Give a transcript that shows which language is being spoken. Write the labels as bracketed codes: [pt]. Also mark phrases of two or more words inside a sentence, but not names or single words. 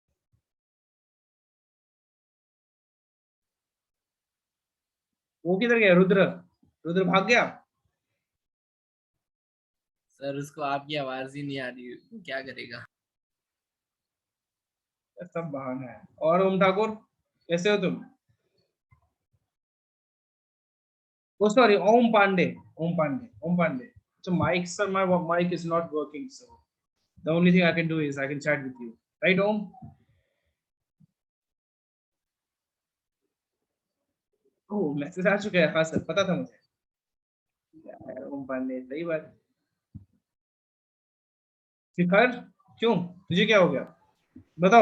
[hi] वो किधर गया रुद्र? रुद्र भाग गया? सर उसको आपकी आवाज ही नहीं आ रही, क्या करेगा? सब बहाना है। और ओम ठाकुर कैसे हो तुम? [en] Oh, sorry, Om Pandey. Om Pandey. Om Pandey. So, mic, sir, my mic is not working. So, the only thing I can do is I can chat with you. Right, Om? [hi] Oh, मैसेज आ चुका है। हाँ सर, पता था मुझे। यार, ओम पांडे, सही बात। शिखर, क्यों, तुझे क्या हो गया? बताओ,